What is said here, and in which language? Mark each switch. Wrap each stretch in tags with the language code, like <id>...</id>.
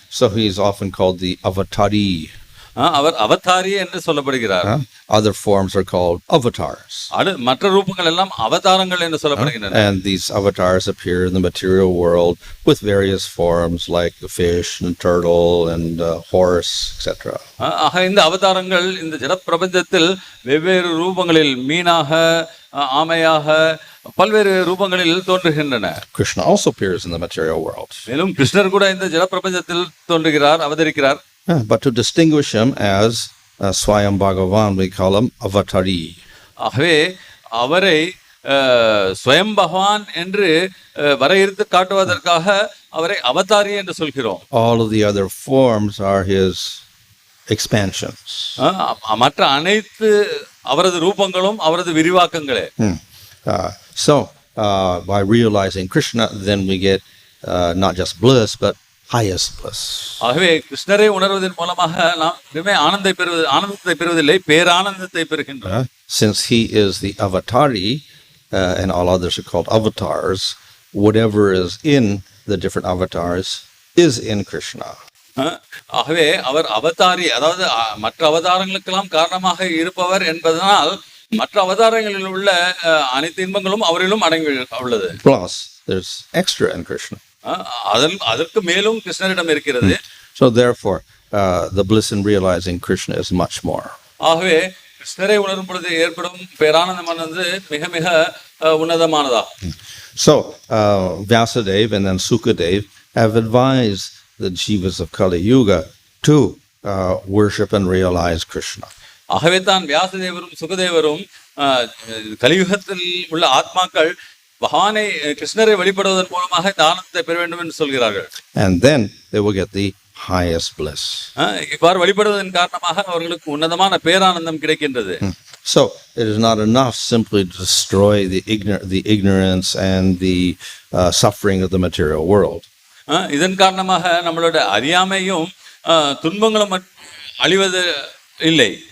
<en>So he is often called the avatari.</en> <ta>அவர் அவதாரி என்று சொல்லப்படுகிறார்.</ta> <en>Other forms are called avatars.</en> <ta>மற்ற ரூபங்கள் எல்லாம் அவதாரங்கள் என்று சொல்லப்படுகின்றன.</ta> <en>And these avatars appear in the material world with various forms like the fish and turtle and horse, etc.</en> <ta>ஆக இந்த அவதாரங்கள் இந்த ஜட பிரபஞ்சத்தில் வெவ்வேறு ரூபங்களில் மீனாக, ஆமையாக, பல்வேறு ரூபங்களில் தோன்றுகின்றன.</ta> <en>Krishna also appears in the material world.</en> <ta>மேலும் கிருஷ்ணர் கூட இந்த ஜட பிரபஞ்சத்தில் தோன்றுகிறார், அவதரிக்கிறார்.</ta> <en>But to distinguish him as Swayam Bhagavan, we call him avatari.</en> <ta>ஆகவே அவரை ஸ்வயம் பகவான் என்று வரையறுத்து காட்டுவதற்காக அவரை அவதாரி என்று சொல்கிறோம்.</ta> <en>All of the other forms are his expansions.</en> <ta>மற்ற அனைத்து அவரது ரூபங்களும் அவரது விரிவாக்கங்களே.</ta> <en>So by realizing Krishna, then we get not just bliss, but highest bliss.</en> <ta>ஆகவே கிருஷ்ணரை உணர்வதன் மூலமாக நாம் வெறுமே ஆனந்தத்தை பெறுவதில்லை, பேரானந்தத்தை பெறுகின்றோம்.</ta> <en>Since he is the avatari, and all others are called avatars, whatever is in the different avatars is in Krishna.</en> <ta>ஆகவே அவர் அவதாரி, அதாவது மற்ற அவதாரங்களுக்கெல்லாம் காரணமாக இருப்பவர் என்பதனால் மற்ற அவதாரங்களில் உள்ள அனைத்து இன்பங்களும் அவரிலும் அடங்கி உள்ளது.</ta> <en>Plus there's extra in Krishna.</en> <ta>அதற்கு மேலும் கிருஷ்ணரிடம் இருக்கிறது.</ta> <en>So therefore the bliss in realizing Krishna is much more.</en> <ta>ஆகவே கிருஷ்ணரை உணரும் பொழுது ஏற்படும் பேரானந்தமானது மிக மிக உன்னதமானதாகும்.</ta> <en>So Vyasadeva and then Sukhadev have advised the Jivas of Kali Yuga to worship and realize Krishna.</en> <ta>ஆகவே தான் வியாசதேவரும் சுகதேவரும் கலியுகத்தில் உள்ள ஆத்மாக்கள் பகவானை கிருஷ்ணரை வழிபடுவதன் மூலமாக இந்த ஆனந்தத்தை பெற வேண்டும் என்று சொல்கிறார்கள்.</ta> <en>And then they will get the highest bliss.</en> <ta>இவ்வாறு வழிபடுவதன் காரணமாக அவர்களுக்கு உன்னதமான பேரானந்தம் கிடைக்கின்றது.</ta> <en>So it is not enough simply to destroy the ignorance and the suffering of the material world.</en> <ta>இதன் காரணமாக நம்மளோட அறியாமையும் துன்பங்களும் அழிவது இல்லை.</ta>